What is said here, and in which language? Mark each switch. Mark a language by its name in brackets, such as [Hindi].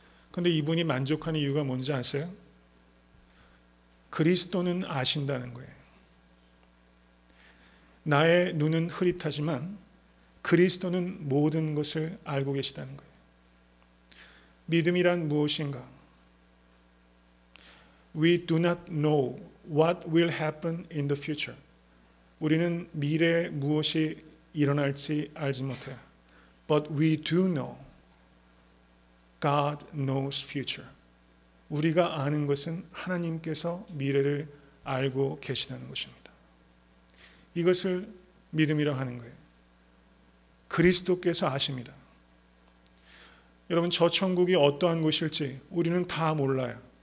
[Korean] 그런데 이분이 만족하는 이유가 뭔지 아세요? 그리스도는 아신다는 거예요. 나의 눈은 흐릿하지만 그리스도는 모든 것을 알고 계시다는 거예요. 믿음이란 무엇인가? [English] We do not know what will happen in the future. [Korean] 우리는 미래에 무엇이 일어날지 알지 못해요. [English] But we do know God knows future. [Korean] 우리가 아는 것은 하나님께서 미래를 알고 계시다는 것입니다. 이것을 믿음이라고 하는 거예요. 그리스도께서 아십니다. 여러분, 저 천국이 어떠한 곳일지 우리는 다 몰라요.